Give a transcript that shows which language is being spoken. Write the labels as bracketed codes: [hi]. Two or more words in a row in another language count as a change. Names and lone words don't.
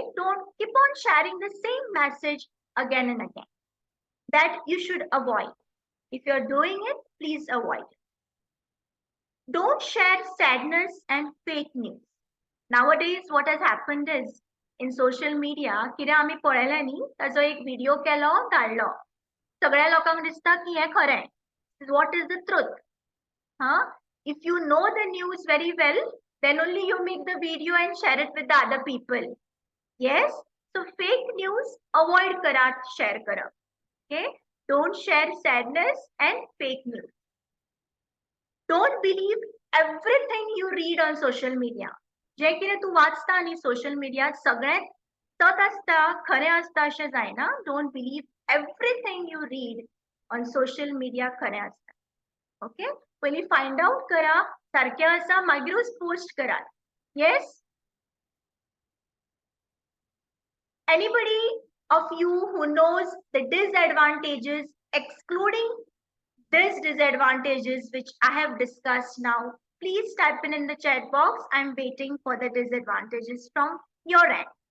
[en] Don't keep on sharing the same message again and again. That you should avoid. If you're doing it, please avoid it. Don't share sadness and fake news. Nowadays, what has happened is in social media, [kok] कितें आमी पळयलें न्ही ताजो एक व्हिडिओ केलो धाडलो सगळ्या लोकांक दिसता की हें खरें [en] what is the truth huh if you know the news very well then only you make the video and share it with the other people yes so fake news avoid [kok] karat share kara [en] okay don't share sadness and fake news don't believe everything you read on social media [kok] जे कितें तूं वाचता न्ही सोशल मिडिया सगळें सत आसता खरें आसता अशें जायना [en] Don't believe everything you read on social media [kok] खरें आसता ओके पयलीं [en] find out [kok] करा सारकें आसा मागीरूच पोस्ट करात [en] येस anybody of you who knows the disadvantages excluding these disadvantages which I have discussed now please type in the chat box I'm waiting for the disadvantages from your end